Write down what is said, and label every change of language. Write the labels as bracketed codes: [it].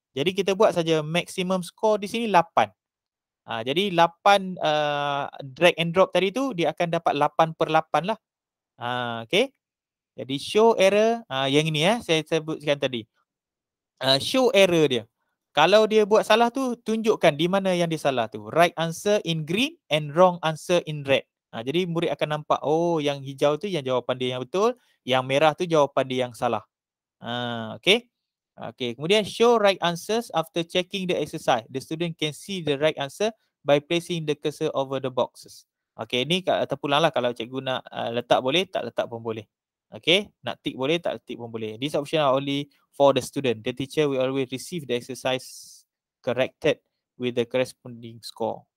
[ms] Jadi kita buat saja maximum score di sini 8. Jadi 8 drag and drop tadi tu dia akan dapat 8/8 lah. Okay. Jadi show error, yang ini saya sebutkan tadi. Show error dia. Kalau dia buat salah tu, tunjukkan di mana yang dia salah tu. [en] Right answer in green and wrong answer in red. [ms] Jadi murid akan nampak, oh yang hijau tu yang jawapan dia yang betul, yang merah tu jawapan dia yang salah. [en] Okay. Okay, kemudian show right answers after checking the exercise. The student can see the right answer by placing the cursor over the boxes. [ms] Okay, ni terpulang lah kalau cikgu nak letak boleh, tak letak pun boleh. Okay, nak tick boleh, tak tick pun boleh. [en] These options are only for the student. The teacher will always receive the exercise corrected with the corresponding score.